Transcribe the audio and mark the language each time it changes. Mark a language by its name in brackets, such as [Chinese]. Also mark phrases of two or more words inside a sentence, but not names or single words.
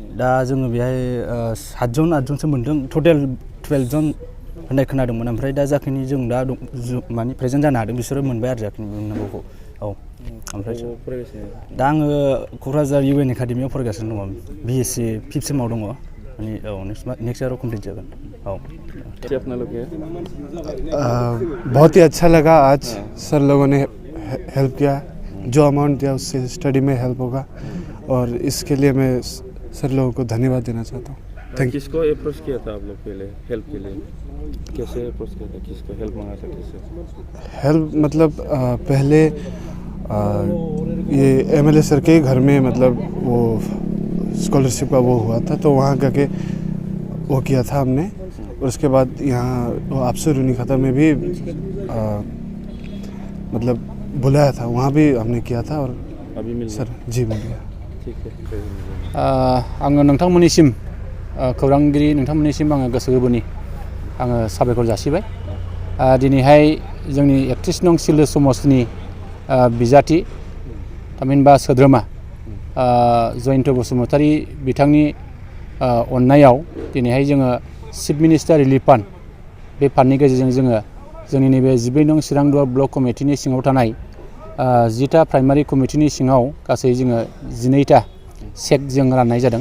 [Bodo] दा जोङो बेहाय 7 8जनसो मोनदों टटेल 12 जन होननाय खोनादोंमोन ओमफ्राय दा जाखिनि जों दा माने प्रेजेन्ट जानो हादों बिसोरो मोनबाय आरो जाखिनि मोननांगौखौ। औ ओमफ्राय दा आङो क'क्राझार UN एकाडेमियाव फरायगासिनो दङ BSc 5th सेमाव दङ माने औ नेक्स्ट इयाराव कमप्लिट जागोन। औ [Hindi] बहुत ही अच्छा लगा आज सर लोगों ने हेल्प किया जो अमाउंट दिया उससे स्टडी में हेल्प होगा और इसके लिए मैं सर लोगों को धन्यवाद देना चाहता हूँ। [English] Thank you. [Hindi] किसको अप्रोच किया था आप लोग पहले हेल्प के लिए? कैसे अप्रोच किया था? किसको हेल्प मांगा था? कैसे हेल्प मतलब पहले ये MLA सर के घर में मतलब वो स्कॉलरशिप का वो हुआ था तो वहाँ जाके वो किया था हमने और उसके बाद यहाँ आपसे रूनी खतर में भी मतलब बुलाया था वहाँ भी हमने किया था और अभी मिल सर जी मिल गया। ठीक है [Bodo] आङो नोंथांमोननिसिम खौरांगिरि नोंथांमोननिसिम आङो गोसो गोरबोनि आङो साबायखर जासिबाय। दिनैहाय जोंनि 31 नं सिलु समाजनि बिजाथि थामहिनबा सोद्रोमा जयन्त बसुमतारी बिथांनि अननायाव दिनैहाय जोङो चिफ मिनिस्टार रिलिफ फान्ड बे फान्डनि गेजेरजों जोङो जोंनि नैबे 12 नं चिरांदुवार ब्लक कमिटिनि सिङाव थानाय 10टा प्राइमारि कमिटिनि सिङाव गासै जोङो 12टा चेक जों राननाय जादों।